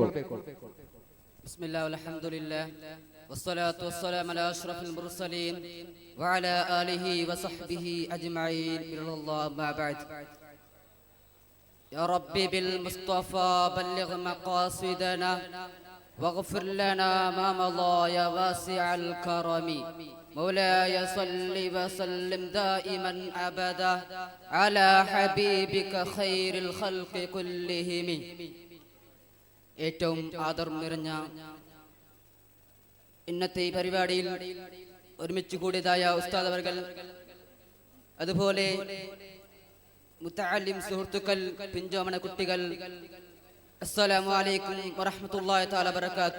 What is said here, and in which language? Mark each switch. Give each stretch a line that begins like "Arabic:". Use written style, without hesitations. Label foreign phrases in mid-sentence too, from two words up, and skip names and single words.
Arabic: بسم الله الحمد لله والصلاة والسلام على أشرف المرسلين وعلى آله وصحبه أجمعين. إلا الله ما بعد. يا ربي بالمصطفى بلغ مقاصدنا واغفر لنا ما مضى يا واسع الكرم. مولاي صل وسلم دائما أبدا على حبيبك خير الخلق كلهم.
Malayalam: ഏറ്റവും ആദരം നിറഞ്ഞ ഇന്നത്തെ ഈ പരിപാടിയിൽ ഒരുമിച്ച് കൂടിയതായ ഉസ്താദ് അവർകൾ, അതുപോലെ മുത്തഅല്ലിം സുഹൃത്തുക്കൾ, പിഞ്ചോമന കുട്ടികൾ,
Arabic: السلام عليكم ورحمة الله تعالى بركاته.